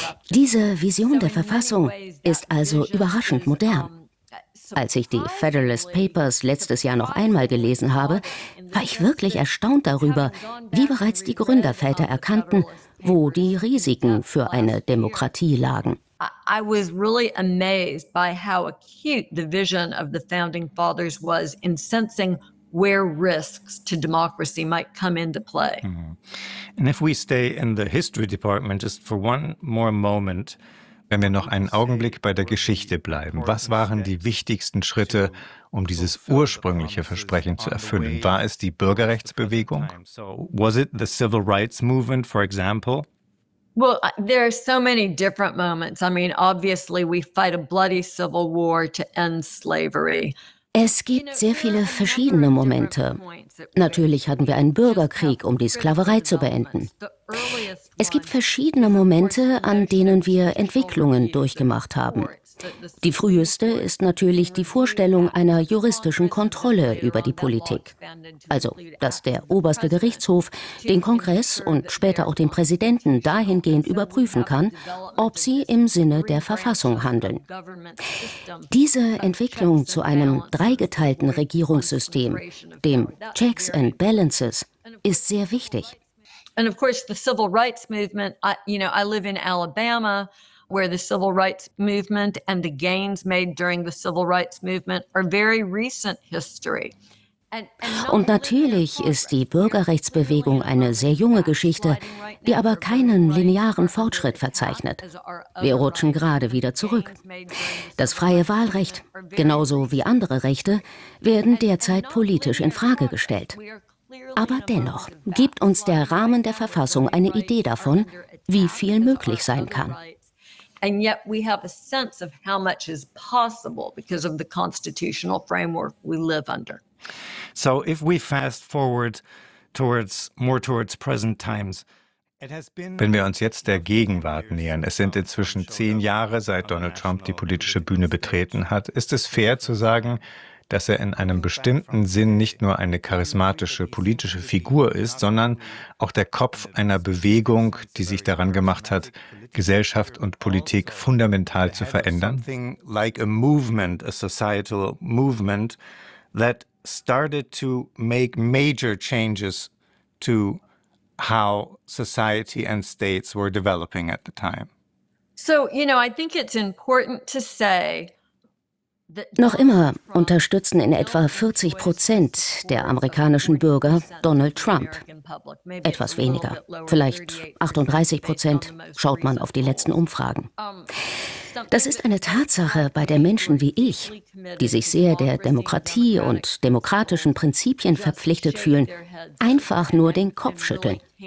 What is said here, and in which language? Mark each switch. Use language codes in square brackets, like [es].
[de] Diese Vision der Verfassung ist also überraschend modern. Als ich die Federalist Papers letztes Jahr noch einmal gelesen habe, war ich wirklich erstaunt darüber, wie bereits die Gründerväter erkannten, wo die Risiken für eine Demokratie lagen. [en] I was really amazed by how acute the vision of the founding fathers was in sensing where risks to democracy might come into play. And if we stay in the history department just for one more moment, [de] wenn wir noch einen Augenblick bei der Geschichte bleiben, was waren die wichtigsten Schritte, um dieses ursprüngliche Versprechen zu erfüllen? War es die Bürgerrechtsbewegung? [en] Was it the civil rights movement, for example? Well, there are so many different moments. I mean, obviously we fight a bloody civil war to end slavery. [de] Es gibt sehr viele verschiedene Momente. Natürlich hatten wir einen Bürgerkrieg, um die Sklaverei zu beenden. Es gibt verschiedene Momente, an denen wir Entwicklungen durchgemacht haben. Die früheste ist natürlich die Vorstellung einer juristischen Kontrolle über die Politik. Also, dass der oberste Gerichtshof den Kongress und später auch den Präsidenten dahingehend überprüfen kann, ob sie im Sinne der Verfassung handeln. Diese Entwicklung zu einem dreigeteilten Regierungssystem, dem Checks and Balances, ist sehr wichtig. [en] And of course the civil rights movement, I live in Alabama, where the civil rights movement and the gains made during the civil rights movement are very recent history. [de] Und natürlich ist die Bürgerrechtsbewegung eine sehr junge Geschichte, die aber keinen linearen Fortschritt verzeichnet. Wir rutschen gerade wieder zurück. Das freie Wahlrecht, genauso wie andere Rechte, werden derzeit politisch in Frage gestellt. Aber dennoch gibt uns der Rahmen der Verfassung eine Idee davon, wie viel möglich sein kann. [en] And yet we have a sense of how much is possible because of the constitutional framework we live under. So if we fast forward towards present times. [de] Wenn wir uns jetzt der Gegenwart nähern, es sind inzwischen 10 Jahre, seit Donald Trump die politische Bühne betreten hat, ist es fair zu sagen, dass er in einem bestimmten Sinn nicht nur eine charismatische politische Figur ist, sondern auch der Kopf einer Bewegung, die sich daran gemacht hat, Gesellschaft und Politik fundamental zu verändern? [en] Something like a movement, a societal movement that started to make major changes to how society and states were developing at the time. So, you know, I think it's important to say, [de] noch immer unterstützen in etwa 40% der amerikanischen Bürger Donald Trump. Etwas weniger, vielleicht 38%, schaut man auf die letzten Umfragen. Das ist eine Tatsache, bei der Menschen wie ich, die sich sehr der Demokratie und demokratischen Prinzipien verpflichtet fühlen, einfach nur den Kopf schütteln.